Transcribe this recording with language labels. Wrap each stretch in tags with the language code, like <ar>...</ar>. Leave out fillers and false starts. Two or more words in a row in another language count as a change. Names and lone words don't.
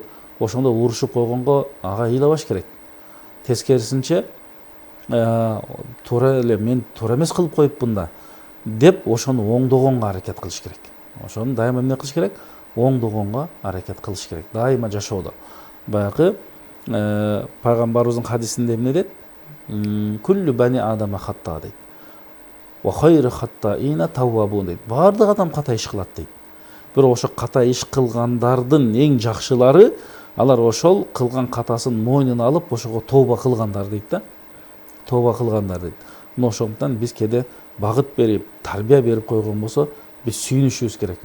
<ky>Ошондо урушуп койгонго ага ыйлабаш керек. Тескерисинче, туура эле мен туура эмес кылып коюпмун да деп ошону оңдогонго аракет кылыш керек. Ошону дайыма эмне кылыш керек? Оңдогонго аракет кылыш керек. Дайыма жашоодо. Баягы пайгамбарыбыздын хадисинде эмне дейт?</ky> <ar>كل بني آدم خطاء дейт. وخير الخطائين التوابون дейт.</ar> <ky>Бардык адам ката иш кылат дейт. Бирок ошо ката иш кылгандардын эң жакшылары алар ошол кылган катасын мойнуна алып, ошого тооба кылгандар дейт да. Тооба кылгандар дейт. Мына ошондуктан биз кээде багыт берип, тарбия берип койгон болсо, биз сүйүнүшүбүз керек.</ky>